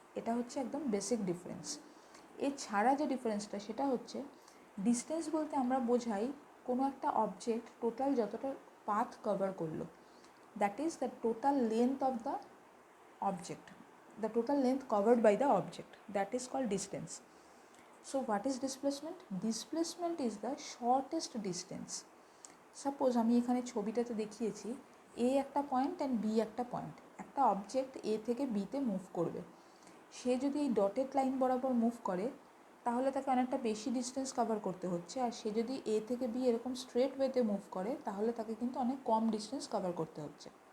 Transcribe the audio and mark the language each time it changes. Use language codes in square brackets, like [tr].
[bn] এটা হচ্ছে একদম বেসিক ডিফারেন্স। এছাড়া যে ডিফারেন্সটা সেটা হচ্ছে ডিস্টেন্স বলতে আমরা বোঝাই কোনো একটা অবজেক্ট টোটাল যতটা পাথ কভার করলো, [en] That is the total length of the object, the total length covered by the object, that is called distance. So what is displacement? Displacement is the shortest distance. [bn] Suppose আমি এখানে ছবিটাতে দেখিয়েছি A একটা point and B একটা point. একটা object A থেকে B তে move করবে, সে যদি এই ডটেড লাইন বরাবর মুভ করে তাহলে তাকে অনেকটা বেশি ডিস্টেন্স কভার করতে হচ্ছে, আর সে যদি A থেকে B এরকম স্ট্রেট ওয়েতে মুভ করে তাহলে তাকে কিন্তু অনেক কম ডিস্টেন্স কভার করতে হচ্ছে।